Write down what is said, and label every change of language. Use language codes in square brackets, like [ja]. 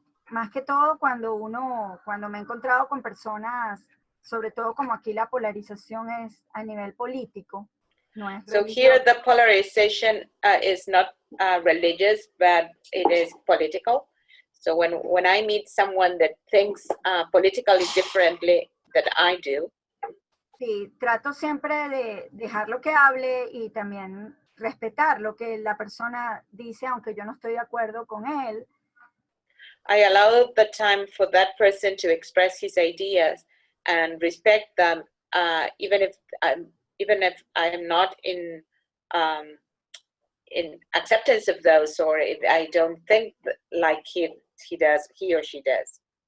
[es] Más que todo cuando me he encontrado con personas, sobre todo como aquí la polarización es a nivel político, no es [en] So [es] religioso. [en] here the polarization is not religious, but it is political. So when I meet someone that thinks politically differently that I do, [es] sí, trato siempre de dejarlo que hable y también respetar lo que la persona dice, aunque yo no estoy de acuerdo con él. [en] I allow the time for that person to express his ideas and respect them, even if I am not in acceptance of those, or if I don't think like he or she does.